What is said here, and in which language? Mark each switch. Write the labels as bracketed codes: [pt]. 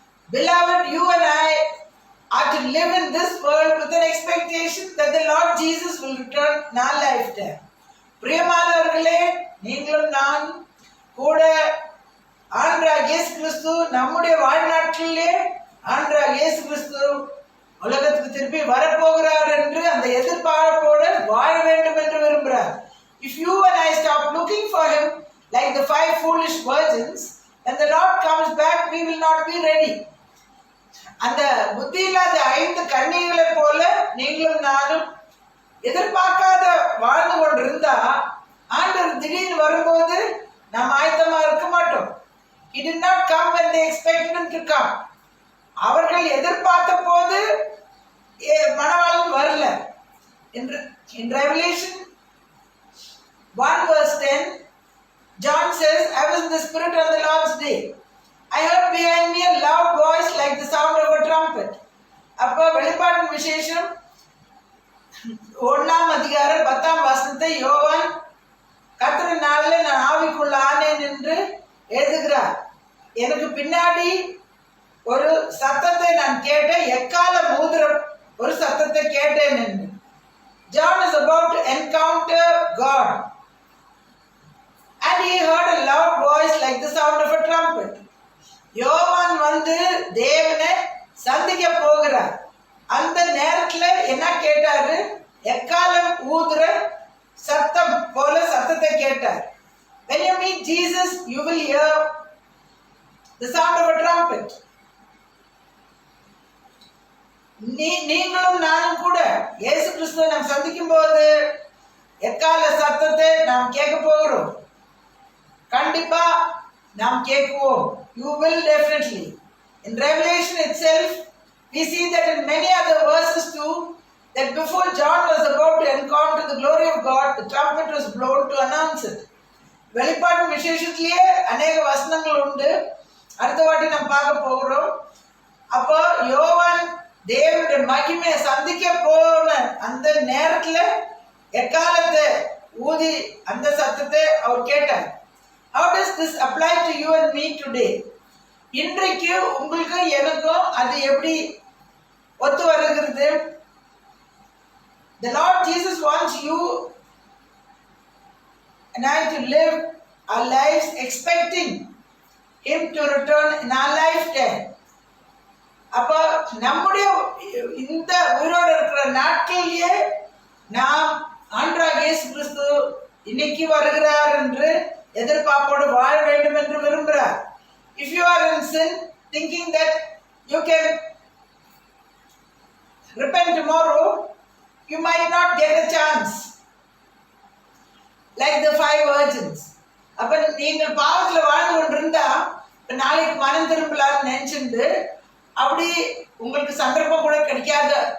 [en] Beloved, you and I are to live in this world with an expectation that the Lord Jesus will return in our lifetime. [ta] பிரியமானவர்களே, நீங்களும் நான் கூட ஆண்டவராகிய இயேசு கிறிஸ்து நம்முடைய வாழ்நாட்களிலே ஆண்டவராகிய இயேசு கிறிஸ்து உலகத்துக்கு திருப்பி வரப்போகிறார் என்று அந்த எதிர்பார்ப்போடு வாழ வேண்டும் என்று விரும்புகிறார். [en] If you and I stop looking for him like the 5 foolish virgins, when the Lord comes back, we will not be ready. [ta] அந்த புத்தி இல்லாத 5 கன்னிகளை போல நீங்களும் நானும் எதிர்பார்க்காத வாழ்ந்து கொண்டிருந்தா ஆண்டவர் திடீர்னு வரும்போது நாம் ஆயத்தமா இருக்க மாட்டோம். [en] He did not come when they expected him to come. [ta] அவர்கள் எதிர்பார்த்த போது மணவாளன் வரல. [en] In Revelation 1 verse 10, John says, I was in the Spirit on the Lord's day. I heard behind me a loud voice like the sound of a trumpet. [ta] அப்போ வெளிப்பாட்டின் விசேஷம் 1ஆம் அதிகாரம் 10ஆம் வசனத்தை யோவான் கர்த்தரின் நாளில் நான் ஆவிக்குள்ள ஆனேன் என்று எழுதுகிறார். எனக்கு பின்னாடி ஒரு சத்தத்தை நான் கேட்டேன், எக்காலம் ஊதுற ஒரு சத்தத்தை கேட்டேன் என்று. [en] John is about to encounter God and he heard a loud voice like the sound of a trumpet. [ta] யோவான் தேவனை சந்திக்க போகிறார். அந்த நேரத்துல என்ன கேட்டாரு, எக்காலம் ஊதுற சத்தம் போல சத்தத்தை கேட்டார். [en] When you meet Jesus, you will hear the sound of a trumpet. [ta] நீங்களும் நானும் கூட இயேசு கிறிஸ்துவை நாம் சந்திக்கும் போது எக்கால சத்தத்தை நாம் கேட்க போகிறோம். கண்டிப்பா நாம் கேட்குவோம். [en] You will definitely. In Revelation itself, we see that in many other verses too, that before John was about to encounter the glory of God, the trumpet was blown to announce it. [ta] வெளிப்பாட்டு விசேஷத்திலேயே அநேக வசனங்கள் உண்டு. அடுத்த வாட்டி நாம் பார்க்க போகிறோம். அப்போ யோவான் தேவனுடைய மகிமையை சந்திக்க போன அந்த நேரத்துல எக்காலத்தை ஊதி அந்த சத்தத்தை அவர் கேட்டார். [en] How does this apply to you and me today? [ta] இன்றைக்கு உங்களுக்கு எனக்கும் அது எப்படி ஒத்து வருகிறது? [en] The Lord Jesus wants you and I to live our lives expecting him to return in our lifetime. [ta] அப்போ நம்முடைய இந்த உயிரோடு இருக்கிற நாட்களிலேயே நாம் ஆண்டவராகிய இயேசு கிறிஸ்து இன்னைக்கு வருகிறார் என்று எதிர்பார்ப்போடு வாழ வேண்டும் என்று விரும்புகிறார். [en] If you are in sin, thinking that you can repent tomorrow, you might not get a chance. Like the 5 virgins. [ta] அப்ப நீங்கள் பாவத்தில் வாழ்ந்து கொண்டிருந்தா நாளைக்கு மனம் திரும்பலான்னு நினைச்சிருந்து அப்படி உங்களுக்கு சந்தர்ப்பம் கூட கிடைக்காத